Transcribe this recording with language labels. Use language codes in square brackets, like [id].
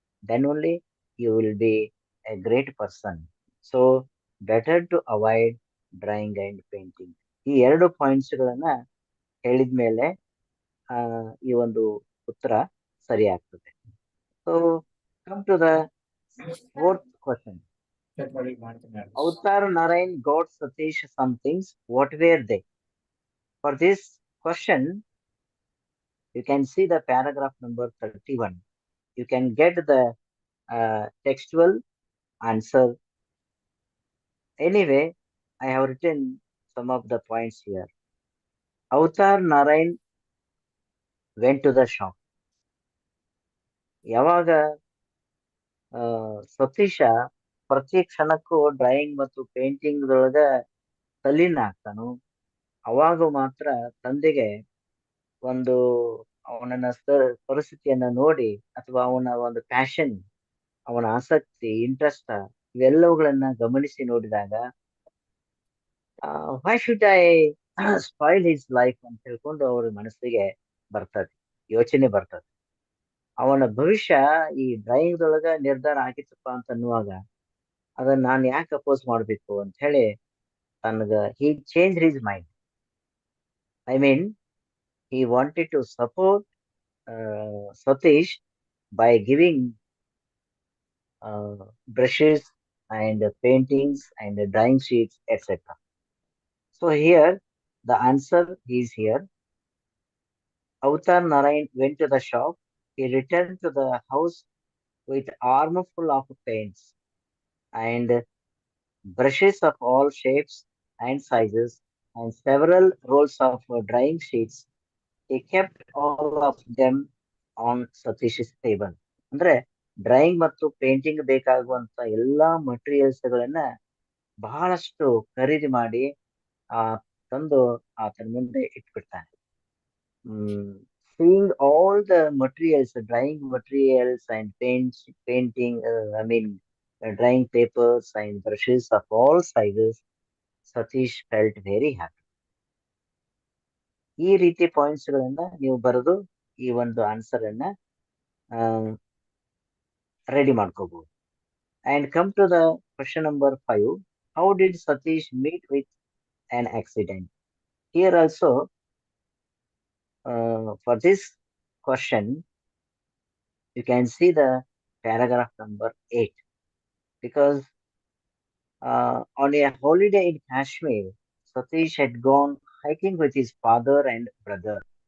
[en] Then only you will be a great person. So better to avoid drawing and painting. [kn] ಈ 2 points ಗಳನ್ನ ಹೇಳಿದ್ಮೇಲೆ ಈ ಒಂದು ಉತ್ತರ ಸರಿ ಆಗ್ತದೆ. [en] So come to the fourth question. Avatar Narayan got Satish some things. What were they? For this question, you can see the paragraph number 31. You can get the textual answer. Anyway, I have written some of the points here. Avatar Narayan went to the shop. [kn] ಯಾವಾಗ ಸತೀಶ ಪ್ರತಿ ಕ್ಷಣಕ್ಕೂ drawing ಮತ್ತು painting ದೊಳಗ ತಲ್ಲೀನ ಆಗ್ತಾನು, ಅವಾಗ ಮಾತ್ರ ತಂದೆಗೆ ಒಂದು ಅವನ ಪರಿಸ್ಥಿತಿಯನ್ನ ನೋಡಿ ಅಥವಾ ಅವನ ಒಂದು ಪ್ಯಾಷನ್, ಅವನ ಆಸಕ್ತಿ, ಇಂಟ್ರೆಸ್ಟ್ ಇವೆಲ್ಲವುಗಳನ್ನ ಗಮನಿಸಿ ನೋಡಿದಾಗ [en] why should I spoil his life [kn] ಅಂತ ಹೇಳ್ಕೊಂಡು ಅವ್ರ ಮನಸ್ಸಿಗೆ ಬರ್ತದೆ, ಯೋಚನೆ ಬರ್ತದೆ. ಅವನ ಭವಿಷ್ಯ ಈ ಡ್ರಾಯಿಂಗ್ ದೊಳಗ ನಿರ್ಧಾರ ಆಗಿತ್ತಪ್ಪ ಅಂತ ಅನ್ನುವಾಗ ಅದನ್ನ ನಾನು ಯಾಕೆ ಅಪೋಸ್ ಮಾಡ್ಬೇಕು ಅಂತ ಹೇಳಿ ತನಗ [en] He change his mind. I mean he wanted to support Satish by giving brushes and paintings and drawing sheets, etc. So here the answer is here. Avatar Narayan went to the shop. He returned to the house with armful of paints and brushes of all shapes and sizes and several rolls of drying sheets. He kept all of them on Satish's table. [kn] ಅಂದ್ರೆ drawing ಮತ್ತು painting ಬೇಕಾಗುವಂತ ಎಲ್ಲಾ materials ಗಳನ್ನ ಬಹಳಷ್ಟು ಖರೀದಿ ಮಾಡಿ ಆ ತಂದು ಆತನ ಮುಂದೆ ಇಟ್ಬಿಡ್ತಾನೆ. [en] Seeing all the materials, the drying materials and painting, drying papers and brushes of all sizes, Satish felt very happy. [kn] ಈ ರೀತಿ ಪಾಯಿಂಟ್ಸ್ ಗಳನ್ನ ನೀವು ಬರೆದು ಈ ಒಂದು ಆನ್ಸರ್ ಅನ್ನ ರೆಡಿ ಮಾಡ್ಕೋಬಹುದು. [en] And come to the question number 5. How did Satish meet with an accident? Here also, for this question, you can see the paragraph number 8 because on a holiday in Kashmir, Satish had gone hiking with his father and brother.